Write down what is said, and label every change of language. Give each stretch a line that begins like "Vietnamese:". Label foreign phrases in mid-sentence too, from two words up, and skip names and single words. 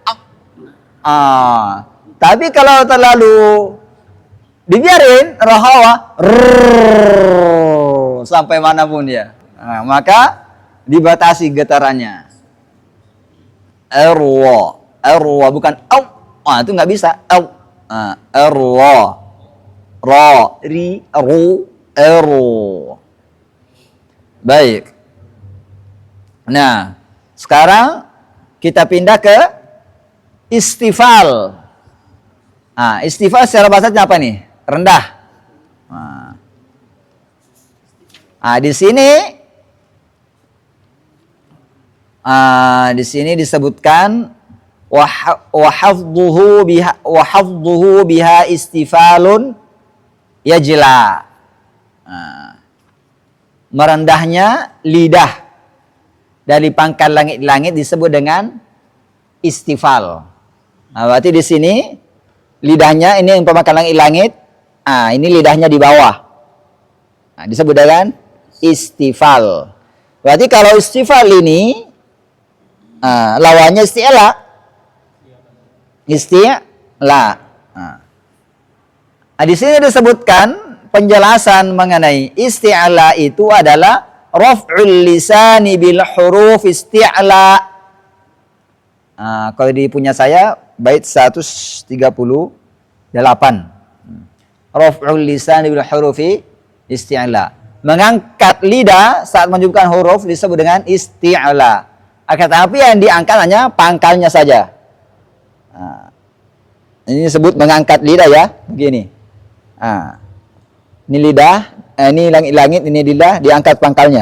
Indonesian: Tapi kalau terlalu dibiarin rakhawah sampai manapun dia, maka dibatasi getarannya. Erwa bukan itu nggak bisa. Erwa ri ru ero. Baik. Nah, sekarang kita pindah ke istifal. Istifal secara bahasanya apa nih? Rendah. Di sini disebutkan
Arabic: وخفضه بها استفال يجلى.
Indonesian: Merendahnya lidah dari pangkal langit-langit disebut dengan istifal. Berarti di sini lidahnya ini yang pangkal langit-langit. Ini lidahnya di bawah. Disebut dengan istifal. Berarti kalau istifal ini lawannya isti'la. Isti'la. Di sini disebutkan penjelasan mengenai isti'la itu adalah
Arabic: رفع اللسان بالحروف استعلاء.
Indonesian: Kalau di punya saya bait 138.
Arabic: رفع اللسان بالحروف استعلاء.
Indonesian: Mengangkat lidah saat menunjukkan huruf disebut dengan isti'la. Tapi yang diangkat hanya pangkalnya saja. Ini disebut mengangkat lidah ya, begini. Ini lidah, ini langit-langit, ini lidah, diangkat pangkalnya.